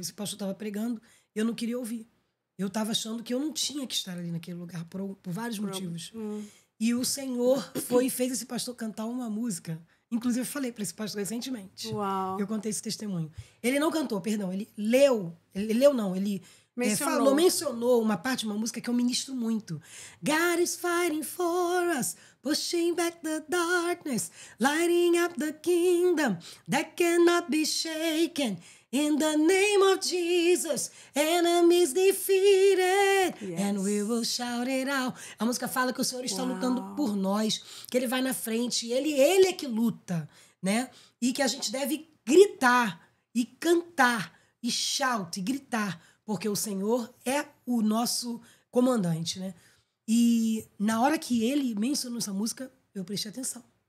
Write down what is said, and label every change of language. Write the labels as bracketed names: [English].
[Portuguese] Esse pastor estava pregando, eu não queria ouvir. Eu estava achando que eu não tinha que estar ali naquele lugar por vários motivos. E o Senhor foi e fez esse pastor cantar uma música. Inclusive, eu falei para esse pastor recentemente. Uau. Eu contei esse testemunho. Ele não cantou, perdão. Ele leu. Ele mencionou uma parte de uma música que eu ministro muito. [English] God is fighting for us, pushing back the darkness, lighting up the kingdom that cannot be shaken. In the name of Jesus, enemies defeated, and we will shout it out. [Portuguese] A música fala que o Senhor está lutando por nós, que Ele vai na frente, Ele é que luta, né? E que a gente deve gritar e cantar e shout, e gritar, porque o Senhor é o nosso comandante, né? E na hora que Ele mencionou essa música, eu prestei atenção.